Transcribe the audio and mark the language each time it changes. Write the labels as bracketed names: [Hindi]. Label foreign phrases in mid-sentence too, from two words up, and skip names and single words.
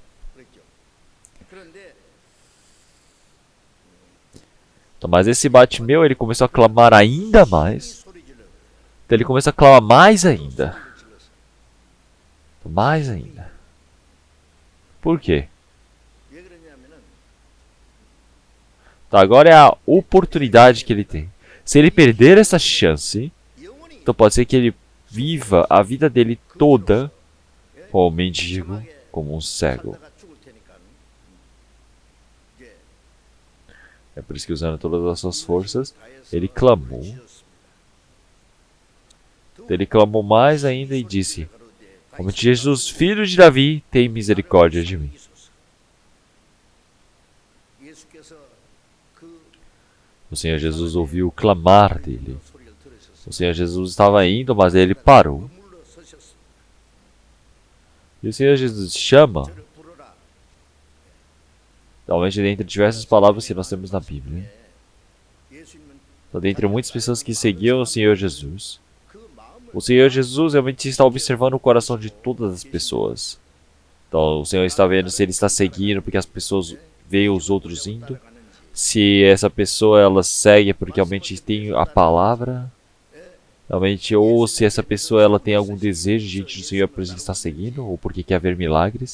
[Portuguese] Então, mas esse Bartimeu, ele começou a clamar ainda mais. Então ele começou a clamar mais ainda. Mais ainda. Por quê? [Korean] 왜 그러냐면은 [Portuguese] Então agora é a oportunidade que ele tem. Se ele perder essa chance, [Korean] 영원히 [Portuguese] então pode ser que ele viva a vida dele toda como um mendigo, como um cego. [Korean] 살다가 죽을 테니까 이제 [Portuguese] É por isso que, usando todas as suas forças, ele clamou. Ele clamou mais ainda e disse: como Jesus, filho de Davi, tem misericórdia de mim. [Korean] 예수께서 그 [Portuguese] O Senhor Jesus ouviu o clamar dele. O Senhor Jesus estava indo, mas ele parou. [Korean] 머물러 서셨습니다. [Portuguese] E o Senhor Jesus chama, [Korean] 저를 부르라. [Portuguese] talvez dentre diversas palavras que nós temos na Bíblia. [Korean] 예수님은 [Portuguese] Então, dentre muitas pessoas que seguiam o Senhor Jesus, [Korean] 그 마음을 [Portuguese] o Senhor Jesus realmente está observando o coração de todas as pessoas. Então, o Senhor está vendo se ele está seguindo porque as pessoas veem os outros indo. Se essa pessoa ela segue porque realmente tem a palavra, realmente, ou se essa pessoa ela tem algum desejo diante do Senhor por isso que está seguindo, ou porque quer ver milagres.